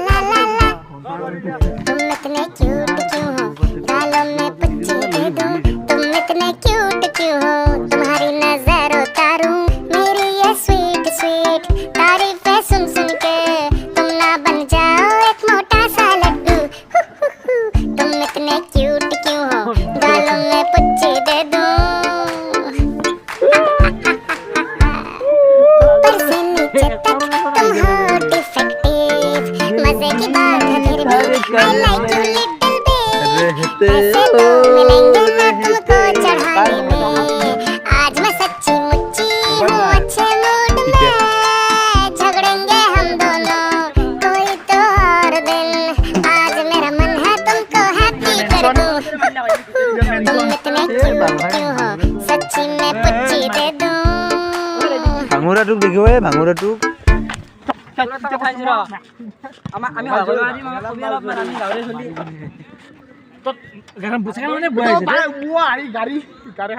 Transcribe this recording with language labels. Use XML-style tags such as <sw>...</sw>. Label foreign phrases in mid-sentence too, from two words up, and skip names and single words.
<hi>तुम इतने क्यूट क्यों हो गालों में पुच्ची दे दूं तुम इतने क्यूट क्यों हो तुम्हारी नजर उतारूं मेरी ये स्वीट स्वीट तारीफें सुन सुन के तुम ना बन जाओ एक मोटा सा लड्डू तुम इतने क्यूट क्यों हो गालों में पुच्ची दे दूं ऊपर से नीचे तक तुम हो डिफेक्टिव मजे की बात है फिर भी I</hi> <en>like you little bit</en> <hi>ऐसे तो मिलेंगे ना तुमको चढ़ाने में आज मैं सच्ची मुच्ची हूँ अच्छे मूड में झगड़ेंगे हम दोनों कोई तो और दिन आज मेरा मन है तुमको हैप्पी कर दूं तुम इतने क्यूट क्यों हो सच्ची में पुच्ची दे दूं</hi> <as>ভাঙুৰা টুক দেখিব ভাঙুৰা টুক আমি গাড়ী</as>